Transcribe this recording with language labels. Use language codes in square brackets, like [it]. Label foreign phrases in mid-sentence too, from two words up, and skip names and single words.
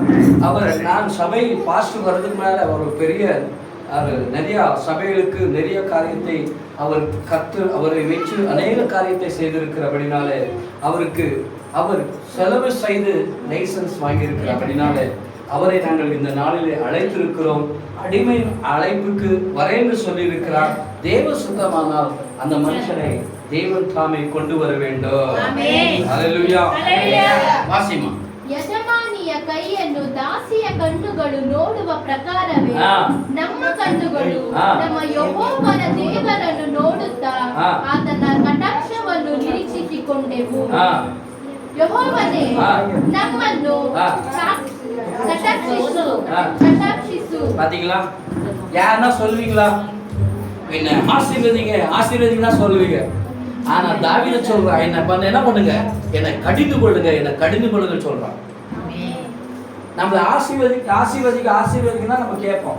[ta] அவர் நான் சபை பாஸ்டர் வர்றதுக்கு மேலே அவர் பெரிய நிறைய சபைகளுக்கு நிறைய காரியத்தை அவர் அவரை வச்சு அநேக காரியத்தை செய்திருக்கிறபடினாலே அவருக்கு அவர் செலவு செய்து லைசன்ஸ் வாங்கியிருக்கிறபடினாலே அவரை நாங்கள் இந்த நாளிலே அழைத்திருக்கிறோம். அடிமை அழைப்புக்கு வரேன்னு சொல்லியிருக்கிறார். தேவ சுத்தமானால் அந்த மனுஷனை தேவன் தாமே கொண்டு வர வேண்டும். ஹல்லேலூயா. வாசிமா. [kn] ಯಜಮಾನಿಯ ಕೈಯನ್ನು ದಾಸಿಯ ಕಣ್ಣುಗಳು ನೋಡುವ ಪ್ರಕಾರವೇ ನಮ್ಮ ಕಣ್ಣುಗಳು ನಮ್ಮ ಯೆಹೋವನ ದೇವರನ್ನು ನೋಡುತ್ತಾ ಆತನ ಕಟಾಕ್ಷವನ್ನು ನಿರೀಕ್ಷಿಸಿಕೊಂಡೆ ಮಾಡುವೆವು. ಆ ಯೆಹೋವನೇ, ಆ. ನಮ್ಮನ್ನು ಆ. ಕಟಾಕ್ಷಿಸು. [ta] பாத்தீங்களா? யாருன்னா சொல்லுவீங்களா? என்ன ஆசீர்வதிங்கன்னா சொல்லுவீங்க. ஆனா தாவீது சொல்றான், என்ன பண்ணுங்க, என்னை கடிந்து கொள்ளுங்க சொல்றான். நம்மள ஆசீர்வதிக்கனா நம்ம கேட்போம்.